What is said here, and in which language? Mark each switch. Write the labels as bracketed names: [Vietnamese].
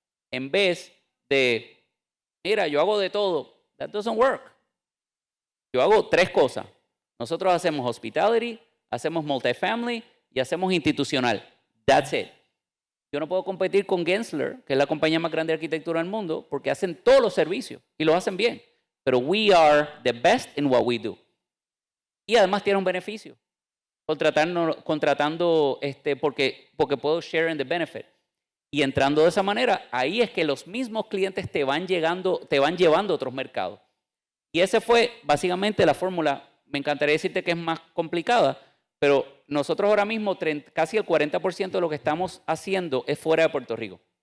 [Spanish] En vez de, mira, yo hago de todo. [English] That doesn't work. [Spanish] Yo hago 3 cosas. Nosotros hacemos hospitality, hacemos multifamily y hacemos institucional. [English] That's it. [Spanish] Yo no puedo competir con Gensler, que es la compañía más grande de arquitectura del mundo, porque hacen todos los servicios y los hacen bien. Pero [English] we are the best in what we do. [Spanish] Y además tiene un beneficio. Contratando porque puedo [English] share in the benefit. [Spanish] Y entrando de esa manera, ahí es que los mismos clientes te van llevando a otros mercados. Y esa fue básicamente la fórmula. Me encantaría decirte que es más complicada, pero nosotros ahora mismo casi el 40% de lo que estamos haciendo es fuera de Puerto Rico.